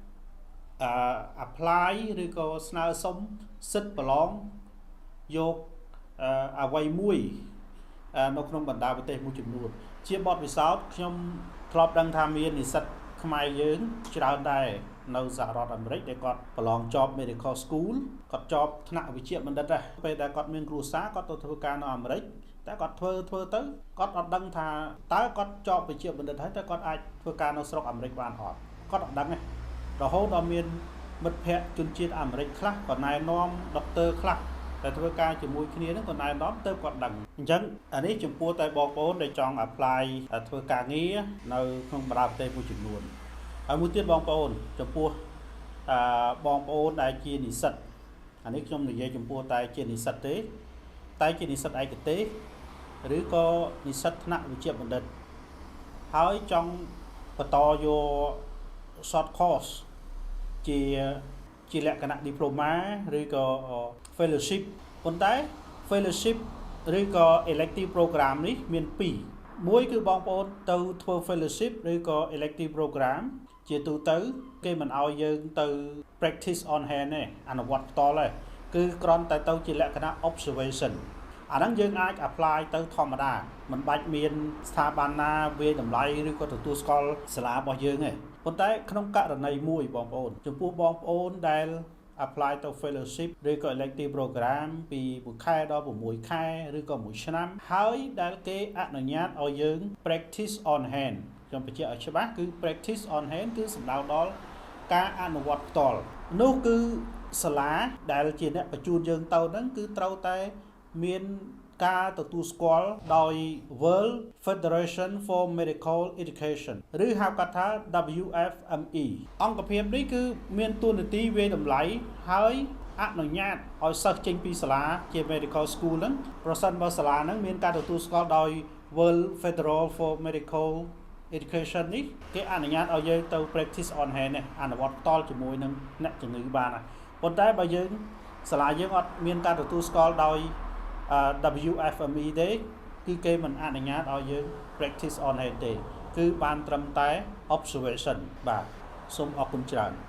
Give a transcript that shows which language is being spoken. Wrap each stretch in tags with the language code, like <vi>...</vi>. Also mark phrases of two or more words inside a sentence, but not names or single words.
<km>apply ឬក៏ស្នើសុំសិទ្ធិប្រឡងយកអ្វីមួយនៅក្នុងបណ្ដាប្រទេសមួយចំនួនជាបទពិសោធន៍ខ្ញុំធ្លាប់ដឹងថាមាននិស្សិតខ្មែរយើងច្រើនដែរនៅសហរដ្ឋអាមេរិកដែលគាត់ប្រឡងជាប់</km> <en>medical school</en> <km>គាត់ជាប់ថ្នាក់វិជ្ជាបណ្ឌិតដែរពេលដែលគាត់មានគ្រួសារគាត់ទៅធ្វើការនៅអាមេរិកតែគាត់ធ្វើទៅគាត់អត់ដឹងថាតើគាត់ជាប់វិជ្ជាបណ្ឌិតហើយតើគាត់អាច ធ្វើការនៅស្រុកអាមេរិកបានអត់គាត់អត់ដឹងទេរហូតដល់មានមិត្តភ័ក្តិជនជាតិអាមេរិកខ្លះក៏ណែនាំដុកទ័រ ខ្លះតែធ្វើការជាមួយគ្នាហ្នឹងក៏ណែនាំទៅគាត់ដឹងអញ្ចឹងអានេះចំពោះតែបងប្អូនដែលចង់ apply ធ្វើការងារនៅក្នុងបណ្ដាប្រទេសមួយចំនួនហើយមួយទៀតបងប្អូនចំពោះបងប្អូនដែលជានិស្សិតអានេះខ្ញុំនិយាយចំពោះតែជានិស្សិតទេតែជានិស្សិតឯកទេសឬក៏និស្សិតថ្នាក់វិជ្ជាបណ្ឌិតហើយចង់បន្តយក</km> <en>short course</en> <km>ជាលក្ខណៈ diploma ឬក៏ fellowship ប៉ុន្តែ fellowship ឬក៏</km> <en>elective program</en> <km>នេះមាន2មួយគឺបងប្អូនទៅធ្វើ fellowship ឬក៏</km> <en>elective program</en> <km>ជាទូទៅគេមិនឲ្យយើងទៅ</km> <en>practice on hand</en> <km>ទេអនុវត្តផ្ទាល់ទេគឺគ្រាន់តែទៅជាលក្ខណៈ observation អាហ្នឹងយើងអាច apply ទៅធម្មតាមិន បាច់មានស្ថាប័នណាវាយតម្លៃឬក៏ទទួលស្គាល់សាលារបស់យើងទេប៉ុន្តែក្នុងករណីមួយបងប្អូនចំពោះបងប្អូនដែល apply ទៅ fellowship ឬក៏</km> <en>elective program</en> <km>ពី1ខែដល់6ខែឬក៏1ឆ្នាំហើយដែលគេអនុញ្ញាតឲ្យយើង</km> <en>practice on hand</en> <km>ខ្ញុំបញ្ជាក់ឲ្យច្បាស់គឺ</km> <en>practice on hand</en> <km>គឺសំដៅដល់ការអនុវត្តផ្ទាល់នោះគឺសាលាដែលជាអ្នកបញ្ជូនយើងទៅហ្នឹងគឺត្រូវតែមានការ ទទួលស្គាល់ដោយ World Federation for Medical Education ឬហៅកាត់ថា WFME អង្គភាពនេះគឺមានតួនាទីវាយតម្លៃហើយអនុ ញ្ញាតឲ្យសិស្សចេញពីសាលាជា</km> <en>Medical School</en> <km>ហ្នឹងប្រសិនបើសាលាហ្នឹងមានការទទួលស្គាល់ដោយ World Federal for Medical Education នេះគេអនុញ្ញាតឲ្យយើងទៅ</km> <en>practice on hand</en> <km>នេះអនុវត្តផ្ទាល់ជាមួយនឹងអ្នកជំងឺបានហើយប៉ុន្តែបើយើងសាលាយើងអត់មានការទទួលស្គាល់ដោយWFME ទេគឺគេមិនអនុញ្ញាតឲ្យយើង</km> <en>practice on hand</en> <km>ទេគឺបានត្រឹមតែ observation បាទសូមអរគុណច្រើន</km>